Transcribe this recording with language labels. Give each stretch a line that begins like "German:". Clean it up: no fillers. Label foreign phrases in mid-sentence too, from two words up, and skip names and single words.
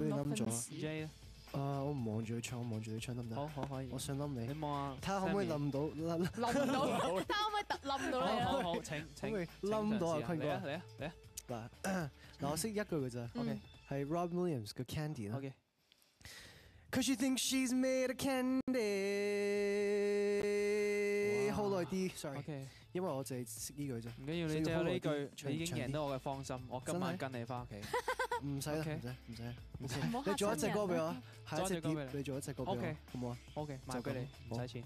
Cantonese: 你冧咗 J 咧。我唔望住佢唱，我望住你唱得唔得？好可以。我想冧你。你望下，睇下可唔可以冧到？冧唔到，睇下可唔可以冧到你啊？好，請冧到啊，坤哥。嚟啊！嗱，我識一句嘅咋。OK，係 Rob Williams 嘅 Candy 啦。 OK。
English: Cause she thinks she's made of candy。
Cantonese: 好耐啲 ，sorry。 OK。因為我淨係識呢句啫。唔緊要，你就有呢句，你已經贏到我嘅芳心。我今晚跟你翻屋企。唔使啦，唔使。你做一隻歌俾我，下一隻碟你做一隻歌俾我，好唔好啊？OK，賣俾你，唔使錢。